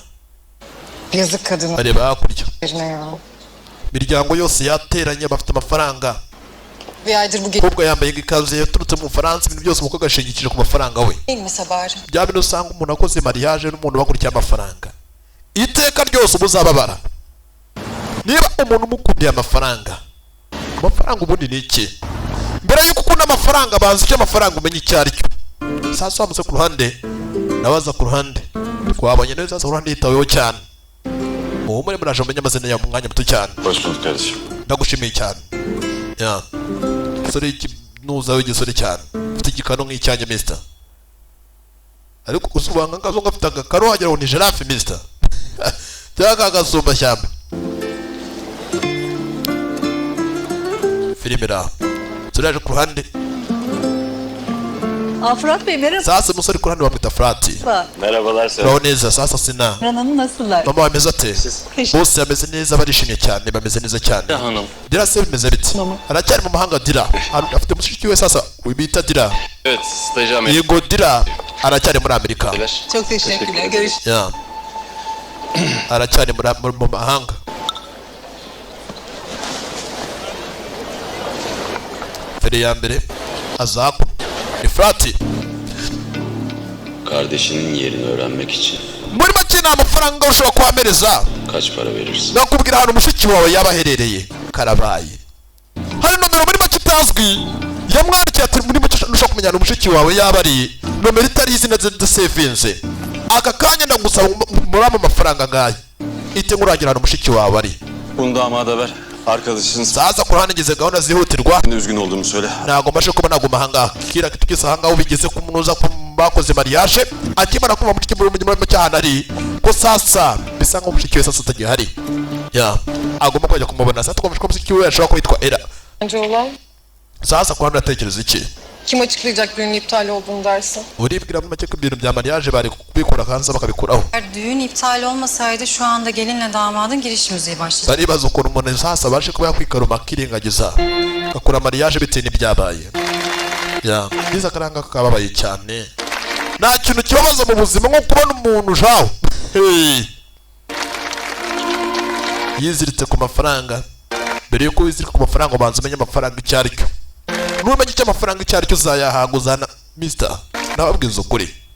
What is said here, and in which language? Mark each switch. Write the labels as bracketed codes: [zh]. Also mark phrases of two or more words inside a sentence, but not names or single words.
[tr] Yazık kadına. [rw] bareba hakurya Ya. imiryango yose yateranye bafite amafaranga [tr] Bir aydır bu [rw] umukobwa yambaye ikanzu yaturutse mu Bufaransa ibintu byose umukobwa ashingikije ku mafaranga we [tr] gelmese bari. [rw] bya bintu usanga umuntu akoze mariage n'umuntu bakurikiye amafaranga iteka ryose uba uzababara niba umuntu umukundiye amafaranga ubundi ni iki mbere yuko ukunda amafaranga banza icyo amafaranga umenya icyo ari cyo sasa wamutse ku ruhande nawe aza ku ruhande twabonye neza aza ku ruhande yitaweho cyane uwo muri muraje mumenye amazina yawe mu mwanya muto cyane [tr] Hoş bulduk kardeşim. [rw] ndagushimiye cyane ya umusore nuza w'igisore cyane ufite igikano nk'icyanjye mister ariko usubanga ngazo ngafite agakaro wagira ngo ni giraffe mister cyangwa agasumba shyamba filime ra turaje ku ruhande [tr] Fırat Bey merhaba. [rw] sasa umusore ku ruhande bamwita Frati. [tr] Merhabalar Seval. [rw] Uraho neza sasa sina [tr] Hanım nasıllar? [rw] mama bameze ate bose bameze neza barishimye cyane bameze neza cyane [tr] Hanım. [rw] Dira se bimeze biti aracyari mu mahanga Dira afite mushiki we sasa bita Dira [tr] Evet, stajı Amerika. [rw] yego Dira aracyari muri Amerika [tr] Çok teşekkürler. Görüşürüz. [rw] ya aracyari mu mahanga fere ya mbere azaku ni Frati. [tr] Kardeşinin yerini öğrenmek için [rw] muri make nta mafaranga ushobora kuhamereza [tr] kaç para verirsin? [rw] nakubwira ahantu mushiki wawe yaba aherereye karabaye hari nomero muri make itazwi yamwandikiye ati muri make ushobora kumenya ahantu mushiki wawe yaba ari nomero itari izina zidasevinze aka kanya ndagusaba muri amafaranga ngayo ite ngurangira ahantu mushiki wawe ari [tr] Bunu damada ver. Arkadaşın [rw] saza ku ruhande ngeze gahunda zihutirwa [tr] s***inde üzgün olduğumu söyle. [rw] ntabwo mbashe kuba naguma ahangaha kira kitugeze ahangaha ubigeze ku muntu uza bakoze mariage akimara kumva mushiki muri mu cyahana ari ko sasa bisa nko mushiki we sasa atagihari ya agomba kujya kumubona sasa twumva ko mushiki we ashobora kwitwa Era [tr] Bence olan [rw] sasa ku ruhande atekereza iki [tr] kim açıklayacak düğünün iptal olduğunu dersin? [rw] uribwira muri make ko ibintu bya mariage bari kubikora kanza bakabikuraho [tr] Eğer düğün iptal olmasaydı şu anda gelinle damadın giriş müziği başlayacak. [rw] baribaza ukuntu umuntu sasa abashe kuba yakwikaruma akirengagiza agakora mariage bitewe n'ibyabaye ya biza akaranga kababaye cyane nta kintu kibabaza mu buzima nko kubona umuntu jaho yiziritse ku mafaranga mbere yuko wizirika ku mafaranga ubanza umenye amafaranga icyo ari cyo numenya icyo amafaranga icyo ari cyo uzayahanga uzana mister nababwiza ukuri